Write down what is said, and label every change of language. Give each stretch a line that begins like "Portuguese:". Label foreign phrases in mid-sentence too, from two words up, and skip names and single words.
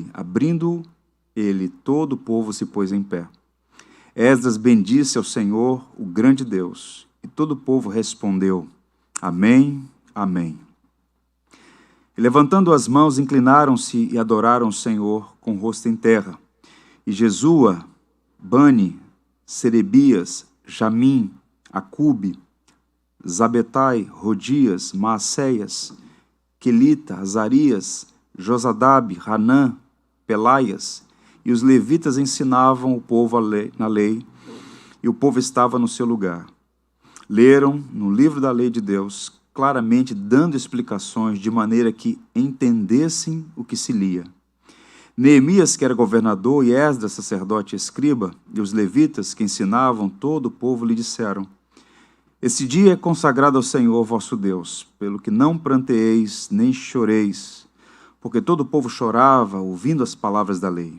Portuguese: Abrindo ele, todo o povo se pôs em pé. Esdras bendisse ao Senhor, o grande Deus, e todo o povo respondeu, Amém, Amém. E levantando as mãos, inclinaram-se e adoraram o Senhor com o rosto em terra. E Jesua, Bani, Serebias, Jamim, Acube, Zabetai, Rodias, Maacéias, Quelita, Azarias, Josadab, Hanã, Pelaias, e os levitas ensinavam o povo na lei, e o povo estava no seu lugar. Leram no livro da lei de Deus claramente, dando explicações de maneira que entendessem o que se lia. Neemias, que era governador, e Esdras, sacerdote e escriba, e os levitas, que ensinavam todo o povo, lhe disseram: esse dia é consagrado ao Senhor vosso Deus, pelo que não pranteeis nem choreis, porque todo o povo chorava, ouvindo as palavras da lei.